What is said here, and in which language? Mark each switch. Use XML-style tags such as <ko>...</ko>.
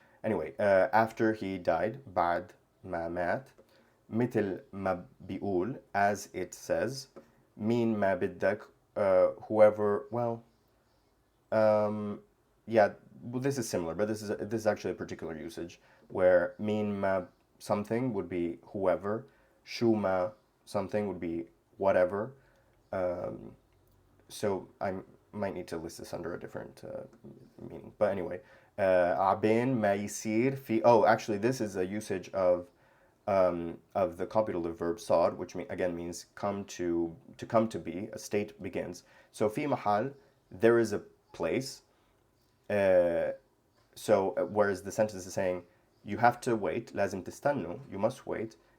<en>Anyway, after he died,</en> <ar>بعد ما مات, مثل ما بيقول,</ar> <en>as it says,</en> <ar>مين ما بدك,</ar> <en>whoever, well, yeah, well, this is similar, but this is actually a particular usage where مين ما something would be whoever, شو ما something would be whatever. So I might need to list this under a different meaning. But anyway,</en> <ar>عبين ما يصير في.</ar> <en>Oh, actually, this is a usage of the copulative verb صار, which again means come to be. A state begins. So</en> <ar>في محل,</ar> <en>there is a place. So whereas the sentence is saying you have to wait,</en> <ar>لازم تستنوا,</ar> <en>you must wait.</en>